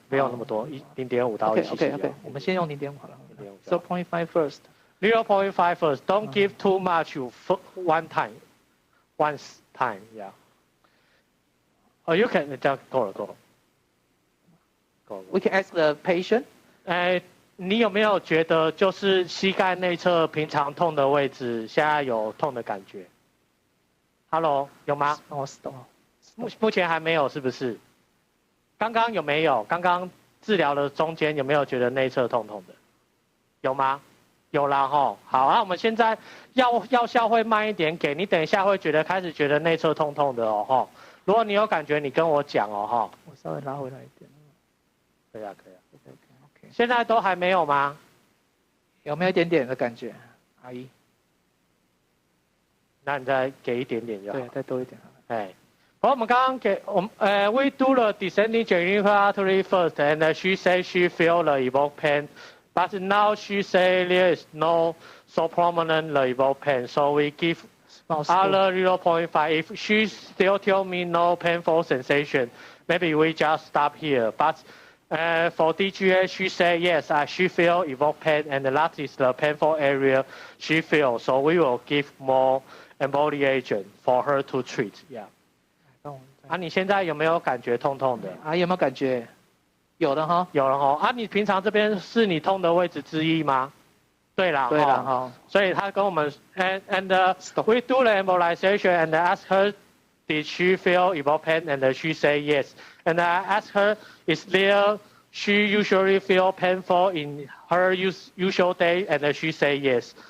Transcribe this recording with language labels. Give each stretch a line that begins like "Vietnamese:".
Chinese: 不用那么多，0.5到1 cc。 Okay. 我们先用0.5好了。 0.5 first.
English: 0.5 first. Don't give too much one time. Yeah. Oh, you can 这样够了。 We can ask the patient.
Chinese: 你有没有觉得就是膝盖内侧平常痛的位置，现在有痛的感觉 ？Hello， 有吗？目前还没有，是不是？刚刚有没有？刚刚治疗的中间有没有觉得内侧痛痛的？有吗？有啦吼。好啊，我们现在药效会慢一点给你，等一下会开始觉得内侧痛痛的哦吼。如果你有感觉，你跟我讲哦吼。我稍微拉回来一点。可以啊。现在都还没有吗？有没有一点点的感觉，阿姨？那你再给一点点就好。对，再多一点。
English: 好，我们刚刚 we do the descending genicular artery first, and she said she feel the evoked pain, but now she say there is no so prominent the evoked pain, so we give Other 0.5. If she still tell me no painful sensation, maybe we just stop here. But for DGA, she said yes, she feel evoked pain, and that is the painful area she feels. So we will give more emboli agent for her to treat. Yeah.
Chinese: 你现在有没有感觉痛痛的？有没有感觉？有的哈，有了哈。你平常这边是你痛的位置之一吗？对啦，对啦哈。
English: 所以他跟我们 and we do the embolization and ask her did she feel evoked pain and she say yes. And I asked her is there she usually feel painful in her usual day and she say yes.